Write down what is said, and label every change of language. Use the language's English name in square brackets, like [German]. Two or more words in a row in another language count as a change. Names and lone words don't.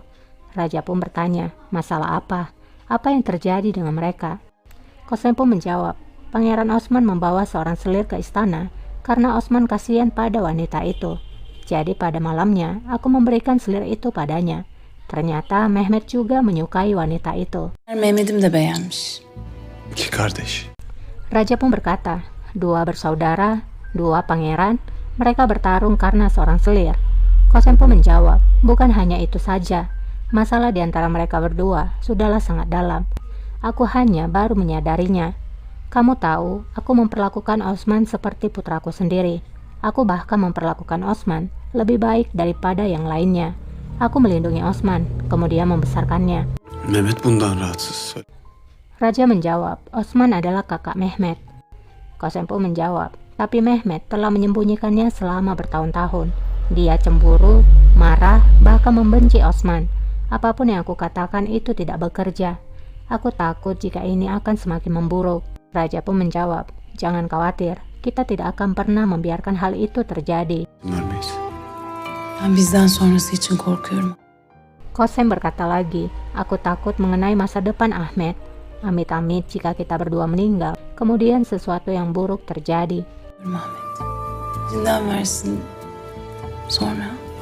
[Indonesian] Raja pun bertanya, masalah apa? Apa yang terjadi dengan mereka? Kosem pun menjawab, Pangeran Osman membawa seorang selir ke istana karena Osman kasihan pada wanita itu. Jadi pada malamnya aku memberikan selir itu padanya. Ternyata Mehmet juga menyukai wanita itu. [Turkish] Mehmet'im de beğenmiş. İki kardeş. [Indonesian] Raja pun berkata, dua bersaudara, dua pangeran, mereka bertarung karena seorang selir. Kosem pun menjawab, bukan hanya itu saja. Masalah di antara mereka berdua sudahlah sangat dalam. Aku hanya baru menyadarinya. Kamu tahu, aku memperlakukan Osman seperti putraku sendiri. Aku bahkan memperlakukan Osman lebih baik daripada yang lainnya. Aku melindungi Osman, kemudian membesarkannya. [Turkish] Mehmet bundan rahatsız. [Indonesian] Raja menjawab, Osman adalah kakak Mehmet. Kosem pun menjawab, tapi Mehmet telah menyembunyikannya selama bertahun-tahun. Dia cemburu, marah, bahkan membenci Osman. Apapun yang aku katakan itu tidak bekerja. Aku takut jika ini akan semakin memburuk. Raja pun menjawab, jangan khawatir, kita tidak akan pernah membiarkan hal itu terjadi. [Turkish] Vermeyiz. Ben bizden sonrası için korkuyorum. [Indonesian] Kosem berkata lagi, aku takut mengenai masa depan Ahmet. Amit-amit jika kita berdua meninggal, kemudian sesuatu yang buruk terjadi. [Turkish] Ahmet. Zindan versin. Sonra